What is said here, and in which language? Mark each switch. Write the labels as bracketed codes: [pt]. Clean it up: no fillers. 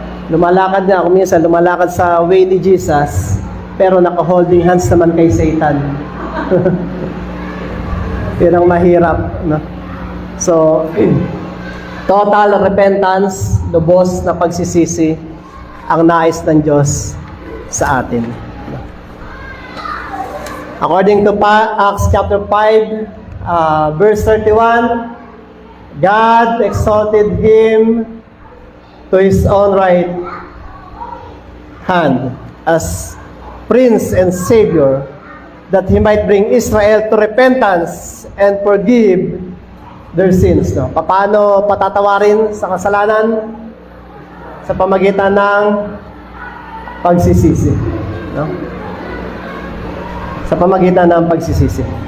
[tl] Lumalakad nga, kung minsan lumalakad sa way ni Jesus, pero naka-holding hands naman kay Satan. Yun ang mahirap. No? So, [en] total repentance, [tl] lubos na pagsisisi, ang nais ng Diyos sa atin. [en] According to Acts chapter 5, verse 31, God exalted Him to His own right hand as Prince and Savior, that He might bring Israel to repentance and forgive their sins. [tl] No? Paano patatawarin sa kasalanan? Sa pamagitan ng pagsisisi. No? Sa pamagitan ng pagsisisi.